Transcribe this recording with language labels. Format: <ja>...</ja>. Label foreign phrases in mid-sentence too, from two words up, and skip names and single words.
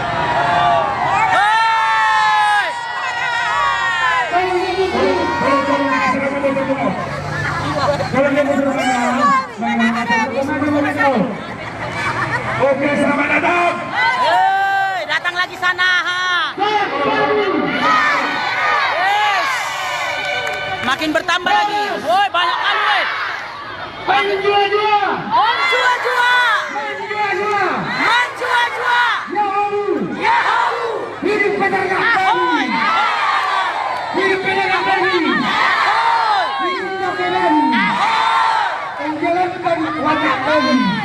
<id>Oke, selamat datang. Hei, datang lagi sana. Yes. Makin bertambah lagi. Woi, banyak kali, woi. Main jua-jua. Om jua-jua. Man jua-jua. Yahoo. Hidup pedagang Ahoy. kami. Hidup pedagang kami. Ahoy. Hidup toke kami. Menjalankan watak kami.</id>